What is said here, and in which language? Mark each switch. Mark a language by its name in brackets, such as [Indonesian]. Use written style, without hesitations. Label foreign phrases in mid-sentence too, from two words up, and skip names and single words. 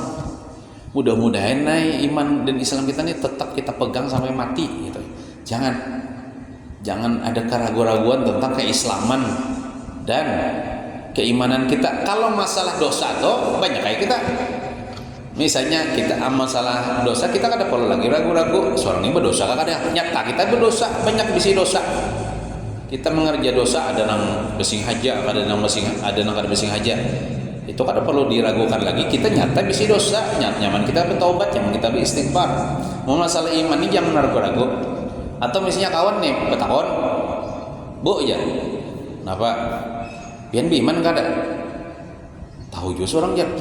[Banjar] Mudah-mudahan iman dan Islam kita ini tetap kita pegang sampai mati gitu. Jangan ada keraguan-raguan tentang keislaman dan keimanan kita. Kalau masalah dosa tuh banyak kayak kita. Misalnya kita masalah dosa kita kada perlu lagi ragu-ragu. Seorang ini berdosa kada nyata kita berdosa, banyak bisi dosa. Kita mengerja dosa ada nang besing haja, ada nang kada besing haja. Itu kada perlu diragukan lagi. Kita nyata bisi dosa, nyaman kita bertaubat, nyaman kita beristighfar. Mau masalah iman ini jangan ragu-ragu. Atau misalnya kawan nih betakon, bu ya, kenapa? Pian beriman kada? Tahu juga orang jangan.